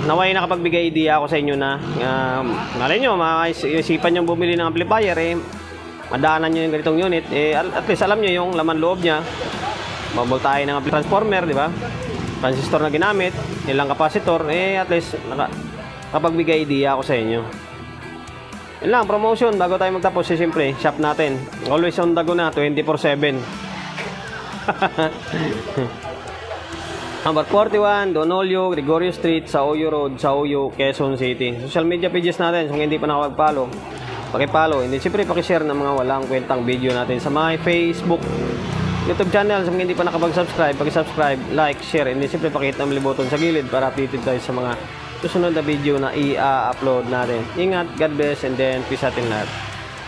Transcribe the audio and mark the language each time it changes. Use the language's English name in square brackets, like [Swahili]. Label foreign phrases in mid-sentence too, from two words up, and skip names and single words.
[Filipino] Naway nakapagbigay idea ako sa inyo na malay nyo, maisipan nyo bumili ng amplifier eh, madaanan nyo yung ganitong unit eh, at least alam nyo yung laman loob nya. Maboltahe ng transformer, di ba? Transistor na ginamit, ilang kapasitor eh, at least nakapagbigay idea ako sa inyo. Yun lang, promotion bago tayo magtapos eh, siyempre, shop natin [English] always on the go [Filipino] na, 24/7. Number 41, Don Olio, Gregorio Street, Sauyo Road, Sauyo, Quezon City. Social media pages natin, kung hindi pa nakapag-follow, paki-follow. [English] And then, [Filipino] siyempre, paki-share ng mga walang kwentang video natin sa my Facebook, YouTube channel. Sa mga hindi pa nakapag-subscribe, paki-subscribe, [English] like, share. And then, [Filipino] siyempre, pakita ang button sa gilid para updated tayo sa mga susunod na video na i-upload natin. [English] Ingat, God bless, and then peace [Filipino] atin lahat.